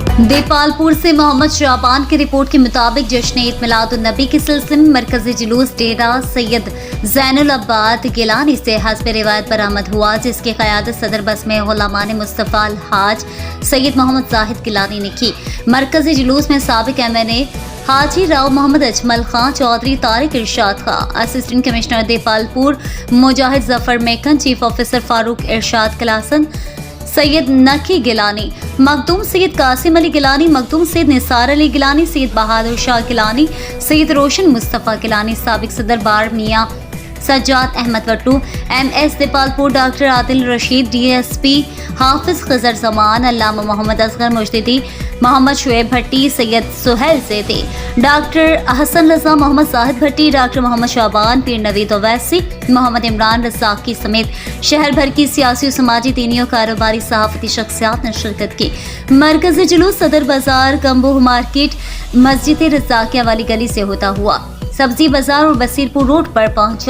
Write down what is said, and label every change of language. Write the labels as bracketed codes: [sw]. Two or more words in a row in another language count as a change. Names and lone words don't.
[ur] دیپالپور سے محمد شعبان کی رپورٹ کے مطابق جشن عید میلادالنبی کے سلسلے میں مرکزی جلوس ڈیرہ سید زین العباد گیلانی سے حسب روایت برآمد ہوا، جس کی قیادت صدر بزم غلامان مصطفیٰ الحاج سید محمد زاہد گیلانی نے کی. مرکزی جلوس میں سابق MNA حاجی راؤ محمد اجمل خاں چوہدری، طارق ارشاد خاں, [en] Assistant Commissioner [ur] देपालपुर मुजाहिद जफर मेकन, [en] Chief Officer [ur] फारूक इरशाद कलासन, सैयद नकी गिलानी, मखदूम सैयद कासिम अली गिलानी, मखदूम सैयद निसार अली गिलानी, सैयद बहादुर शाह गिलानी, सैयद रोशन मुस्तफ़ा गिलानी, سابق صدر بار میاں سجاد احمد وٹو، MS دیپالپور ڈاکٹر عادل رشید، DSP حافظ خضر زمان، علامہ محمد اصغر مجددی، محمد شعیب بھٹی، سید سہیل زیدی، ڈاکٹر حسن رضا، محمد زاہد بھٹی، ڈاکٹر محمد شعبان، پیر نوید اویسی، محمد عمران رزاقی سمیت شہر بھر کی سیاسی اور سماجی، دینی اور کاروباری صحافتی شخصیات نے شرکت کی. مرکزی جلوس صدر بازار، گمبوہ مارکیٹ، مسجد رزاقیہ والی گلی سے ہوتا ہوا سبزی بازار اور بصیرپور روڈ پر پہنچا.